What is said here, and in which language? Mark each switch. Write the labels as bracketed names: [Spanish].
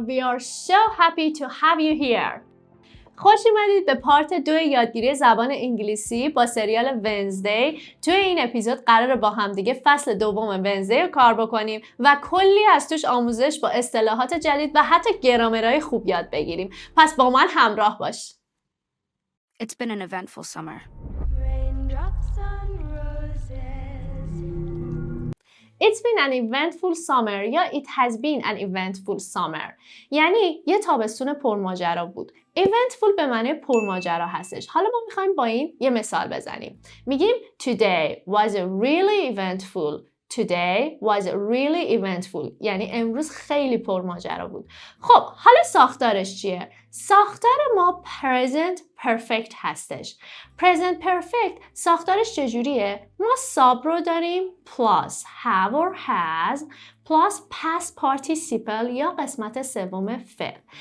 [English] We are so happy to have you here. [Persian] خوش اومدید به پارت 2 یادگیری زبان انگلیسی با سریال ونزدی. توی این اپیزود قراره با هم دیگه فصل دوم ونزدی رو کار بکنیم و کلی از توش آموزش با اصطلاحات جدید و حتی گرامرهای خوب یاد بگیریم. پس با من همراه باش. [English] It's been an eventful summer. Raindrops on roses. It's been an eventful summer یا it has been an eventful summer. [Persian] یعنی یه تابستون پرماجرا بود. eventful به معنی پرماجرا هستش. حالا ما میخوایم با این یه مثال بزنیم. [English] میگیم today was really eventful. Today was really eventful. [Persian] یعنی امروز خیلی پرماجرا بود. خب حالا ساختارش چیه؟ ساختار ما present perfect هستش. present perfect ساختارش چجوریه؟ ما ساب رو داریم [English] plus have or has plus past participle [Persian] یا قسمت سوم فعل.